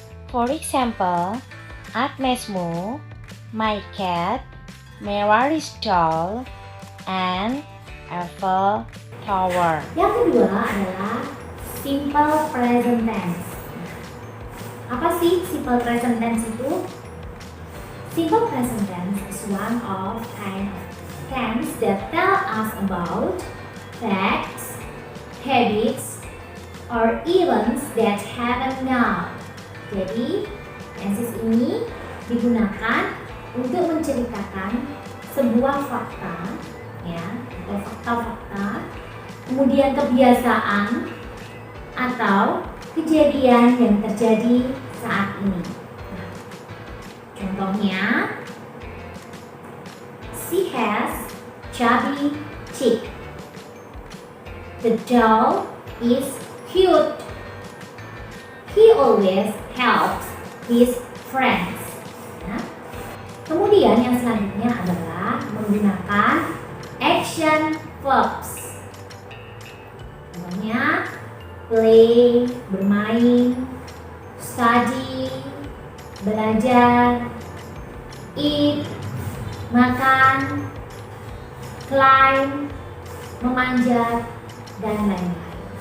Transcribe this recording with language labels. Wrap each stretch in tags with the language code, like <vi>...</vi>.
<en>For example, at mesmo, my cat, Mary's doll, and Eiffel Tower.</en> <id>Yang kedua adalah simple present tense. Apa sih simple present tense itu?</id> <en>Simple present tense is one of kind of tense that tell us about facts, habits, or events that happen now.</en> <id>Jadi, tenses ini digunakan untuk menceritakan sebuah fakta, ya, atau fakta-fakta, kemudian kebiasaan atau kejadian yang terjadi saat ini. Nah, contohnya,</id> <en>she has chubby cheek. The doll is cute. He always helps his friends.</en> <id>Nah, kemudian yang selanjutnya adalah menggunakan action verbs. Contohnya, play, bermain, study, belajar, eat, makan, climb, memanjat, dan lain-lain.</id>